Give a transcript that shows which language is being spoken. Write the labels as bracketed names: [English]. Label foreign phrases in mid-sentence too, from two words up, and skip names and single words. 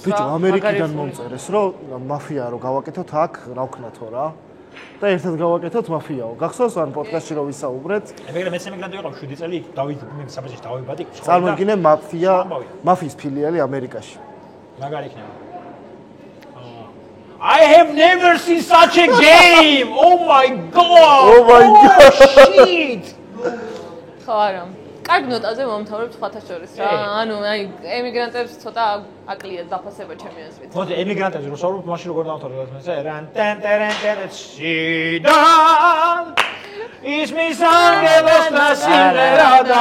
[Georgian] ბიჭო, ამერიკიდან მომწერეს რომ მაფია რო გავაკეთოთ აქ რა ვქნათო რა. და ერთად გავაკეთოთ მაფიაო. გახსოვს ან პოდკასტში რო ვისაუბრეთ? მე ემიგრანტი ვიყავ 7 წელი, დავით მე საბჭოში დავიბადი. წარმოგიდგენე მაფიის ფილიალი ამერიკაში. მაგარი იქნება. [English] I have never seen such a game. Oh my god. Oh my god. Shit. [Georgian] ხო არა. კარგ ნოტაზე მომთავრებთ სხვათა შორის რა. ანუ აი ემიგრანტებს ცოტა აკლიათ დაფასება ჩემი აზრით. მოდი ემიგრანტებს რო საუბრობთ, მაშინ როგორ დავთავრებთ მე? რან ტენ ტერენ ტერენ შიდან ის მის ანგელოს ნასიმერა და